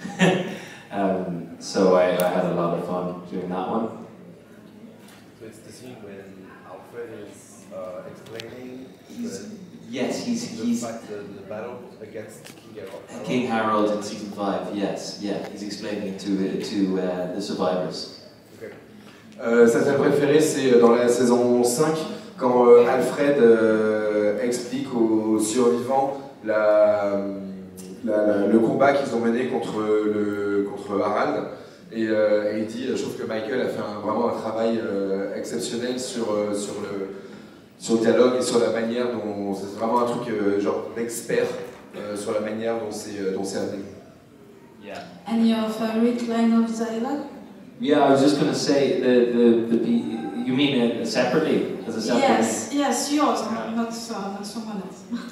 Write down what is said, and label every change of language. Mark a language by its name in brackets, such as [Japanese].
[English] So I had a lot of fun doing that one. So it's the scene when Alfred is explaining the battle against King Harold in season 5. Yes, yeah, he's explaining it to the survivors. Okay. [French] Sa scène préférée, c'est dans la saison 5, quand Alfred explique aux survivants le combat qu'ils ont mené contre Harald, et il dit, je trouve que Michael a fait vraiment un travail exceptionnel sur le dialogue et sur la manière dont, c'est vraiment un truc genre d'expert sur la manière dont c'est amené. [English] Yeah. And your favorite line of dialogue? Yeah, I was just going to say you mean it separately, as a separate? Yes, yours, not someone else.